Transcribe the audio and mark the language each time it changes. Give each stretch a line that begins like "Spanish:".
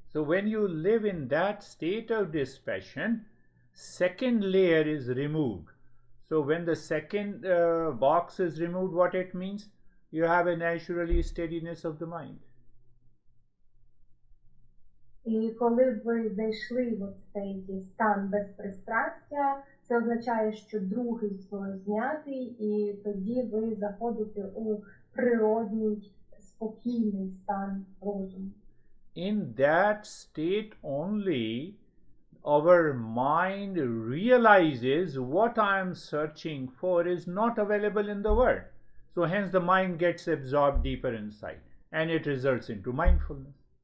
English: So when you live in that state of dispassion, second layer is removed. So when the second box is removed, what it means? You have a naturally steadiness of the mind.
Ukrainian: І коли ви зайшли в цей стан безпристрастя, це означає, що другий слой знятий, і тоді ви заходите у природній, спокійний стан розуму.
English: In that state only, our mind realizes what I am searching for is not available in the world. So hence the mind gets absorbed deeper inside and it results into mindfulness.